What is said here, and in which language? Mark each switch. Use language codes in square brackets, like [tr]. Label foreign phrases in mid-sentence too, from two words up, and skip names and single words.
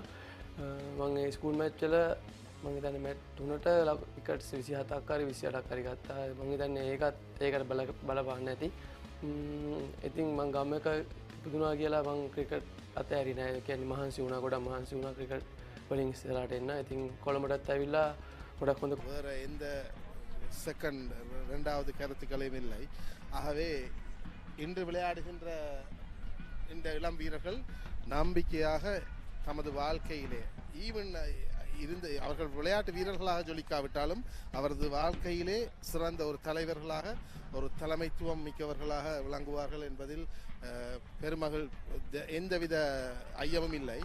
[si] මම ඒ [en] school match [si] වල මම හිතන්නේ මැච් 3ට විකට්ස් 27ක් හරි 28ක් හරි ගත්තා. මම හිතන්නේ ඒකට බලපාන්න ඇති. ඉතින් මම ගම් එක ඉපදුනා කියලා මම ක්‍රිකට් අතෑරි නෑ. ඒ කියන්නේ මහන්සි වුණා ගොඩක් මහන්සි වුණා ක්‍රිකට් වලින් ඉස්සරහට එන්න. ඉතින් கொළඹටත් ඇවිල්ලා ගොඩක් හොඳ [ta] வேற எந்த செகண்ட் ரெண்டாவது கருத்துக்களையும் இல்லை. ஆகவே இன்று விளையாடுகின்ற இந்த இளம் வீரர்கள் நம்பிக்கையாக தமது வாழ்க்கையிலே ஈவன் இருந்து அவர்கள் விளையாட்டு வீரர்களாக ஜொலிக்காவிட்டாலும் அவரது வாழ்க்கையிலே சிறந்த ஒரு தலைவர்களாக ஒரு தலைமைத்துவம் மிக்கவர்களாக விளங்குவார்கள் என்பதில் பெருமகள் எந்தவித ஐயமும் இல்லை.